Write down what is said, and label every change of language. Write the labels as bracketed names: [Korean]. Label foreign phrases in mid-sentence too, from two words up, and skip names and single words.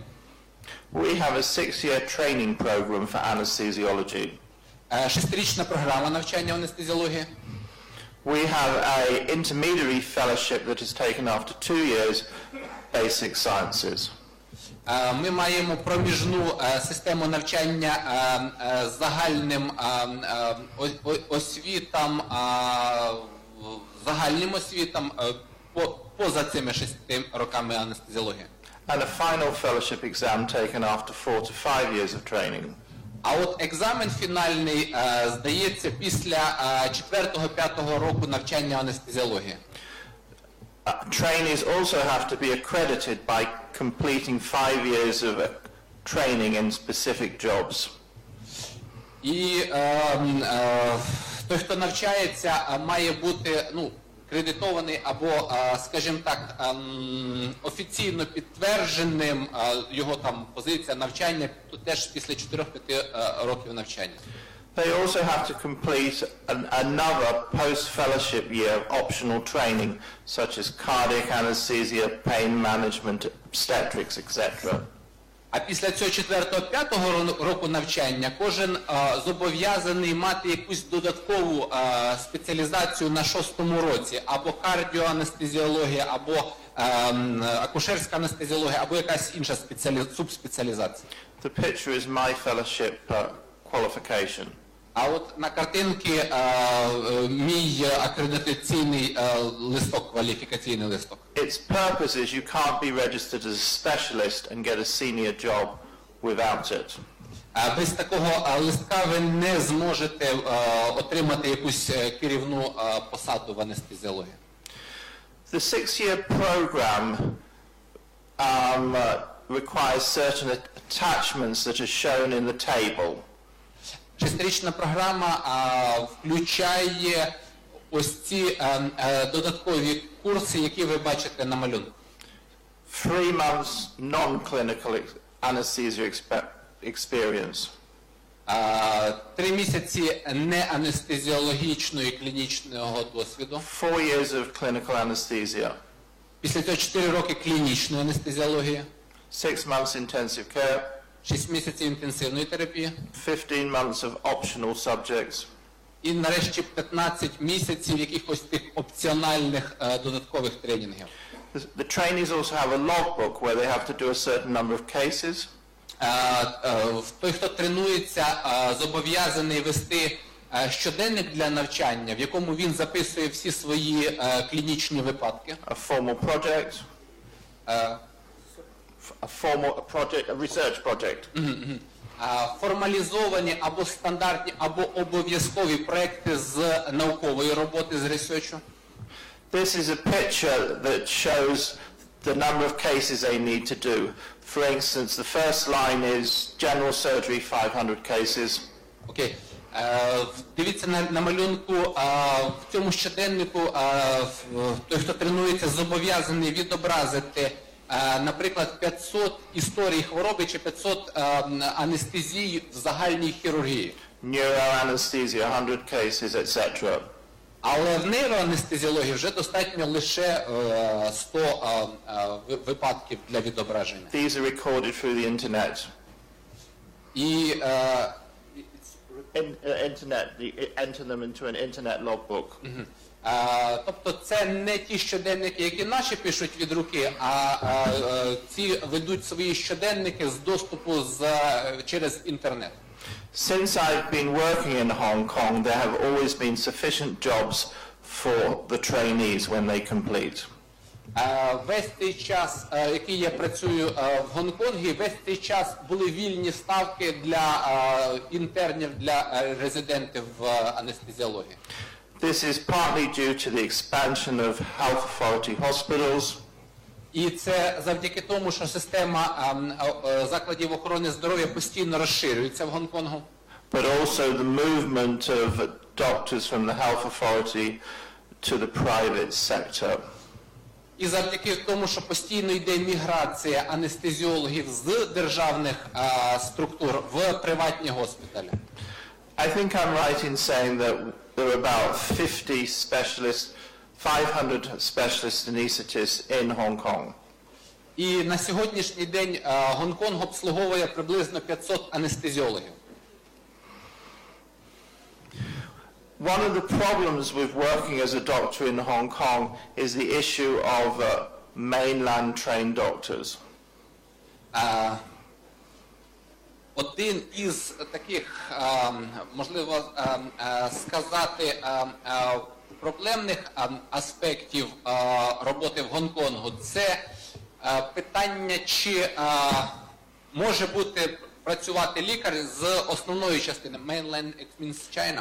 [English] We have a 6-year training program for anesthesiology. [Ukrainian] 6-річна програма навчання анестезіології. [English] We have an intermediary fellowship that is taken after 2 years, basic sciences. [Ukrainian] Ми маємо проміжну систему навчання загальним освітам, загальним освітам поза цими 6 роками анестезіології. [English] And a final fellowship exam taken after 4 to 5 years of training. [Ukrainian] А от екзамен фінальний здається після 4-5 року навчання анестезіології. [English] Trainees also have to be accredited by completing 5 years of training in specific jobs. [Ukrainian] І той, хто навчається, має бути, кредитований або, скажімо так, офіційно підтвердженим його там позиція навчання, то теж після 4-5 років навчання. [English] They also have to complete another post-fellowship year of optional training, such as cardiac anesthesia, pain management, obstetrics, etc. [Ukrainian] А після цього 4-5 року навчання кожен зобов'язаний мати якусь додаткову спеціалізацію на 6-му році, або кардіоанестезіологія, або акушерська анестезіологія, або якась інша субспеціалізація. [English] The picture is my fellowship qualification. [Ukrainian] А от на картинці мій акредитаційний листок, кваліфікаційний листок. [English] Its purpose is you can't be registered as a specialist and get a senior job without it. [Ukrainian] Без такого листка ви не зможете отримати якусь керівну посаду в анестезіології. [English] The 6-year program requires certain attachments that are shown in the table. [Ukrainian] 6-річна програма включає ось ці додаткові курси, які ви бачите на малюнку. [English] 3 months non-clinical anesthesia experience. [Ukrainian] 3 місяці неанестезіологічного і клінічного досвіду. [English] 4 years of clinical anesthesia. [Ukrainian] Після цього 4 роки клінічної анестезіології. [English] 6 months intensive care. [Ukrainian] 6 місяців інтенсивної терапії. [English] 15 months of optional subjects. [Ukrainian] І нарешті 15 місяців якихось тих опціональних додаткових тренінгів. [English] The trainees also have a logbook where they have to do a certain number of cases. [Ukrainian] Той, хто тренується, зобов'язаний вести щоденник для навчання, в якому він записує всі свої клінічні випадки. [English] A formal project. A research project. [Ukrainian] Формалізовані або стандартні, або обов'язкові проекти з наукової роботи, з ресерчу. [English] This is a picture that shows the number of cases they need to do. For instance, the first line is general surgery, 500 cases. [Ukrainian] Окей. Дивіться на малюнку, в цьому щоденнику той, хто тренується, зобов'язаний відобразити, наприклад, 500 історій хвороби чи 500 анестезій в загальній хірургії. [English] Neuroanesthesia, 100 cases, etc. [Ukrainian] Але в нейроанестезіології вже достатньо лише 100 випадків для відображення. [English] These are recorded through the internet. [Ukrainian] І [English] Internet, enter them into an internet logbook. [Ukrainian] тобто це не ті щоденники, які наші пишуть від руки, а ці ведуть свої щоденники з доступу через інтернет. [English] Since I've been working in Hong Kong, there have always been sufficient jobs for the trainees when they complete. [Ukrainian] Весь цей час, який я працюю в Гонконгі, весь цей час були вільні ставки для інтернів, для резидентів в анестезіології. [English] This is partly due to the expansion of health authority hospitals. [Ukrainian] І це завдяки тому, що система закладів охорони здоров'я постійно розширюється в Гонконгу. [English] But also the movement of doctors from the health authority to the private sector. [Ukrainian] І завдяки тому, що постійно йде міграція анестезіологів з державних структур в приватні госпіталі. [English] I think I'm right in saying that there are about 50 specialists, 500 specialist anaesthetists in Hong Kong. [Ukrainian] І на сьогоднішній день Гонконг обслуговує приблизно 500 анестезіологів. [English] One of the problems with working as a doctor in Hong Kong is the issue of mainland trained doctors. [Ukrainian] Один із таких, можливо сказати, проблемних аспектів роботи в Гонконгу – це питання, чи може бути працювати лікар з основної частини [English] mainland, it means China.